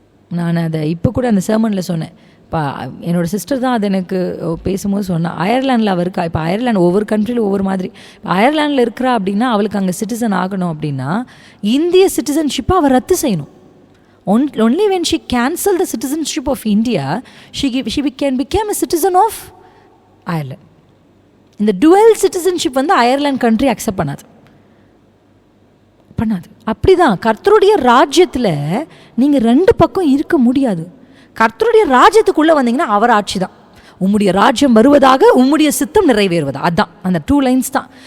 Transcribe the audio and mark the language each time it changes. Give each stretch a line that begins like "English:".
Tamil: நான் அதை இப்போ கூட அந்த செர்மனில் சொன்னேன். இப்போ என்னோடய சிஸ்டர் தான் அது எனக்கு பேசும்போது சொன்னேன். அயர்லாண்டில் அவர் இருக்கா. இப்போ அயர்லாந்து ஒவ்வொரு கண்ட்ரியில் ஒவ்வொரு மாதிரி. இப்போ அயர்லாண்டில் இருக்கிறா அப்படின்னா அவளுக்கு அங்கே சிட்டிசன் ஆகணும் அப்படின்னா இந்திய சிட்டிசன்ஷிப்பை அவர் ரத்து செய்யணும்.
English: only when she cancelled the citizenship of India, she can become a citizen of Ireland.
Tamil: இந்த dual citizenship Ireland country accept பண்ணாது. அப்படி தான் கர்த்தருடைய ராஜ்யத்தில் நீங்கள் 2 பக்கம் இருக்க முடியாது. கர்த்தருடைய ராஜ்யத்துக்குள்ளே வந்தீங்கன்னா அவர் ஆட்சி தான். உம்முடைய ராஜ்யம் வருவதாக, உம்முடைய சித்தம் நிறைவேறுவதா, அதுதான் அந்த 2 லைன்ஸ் தான்.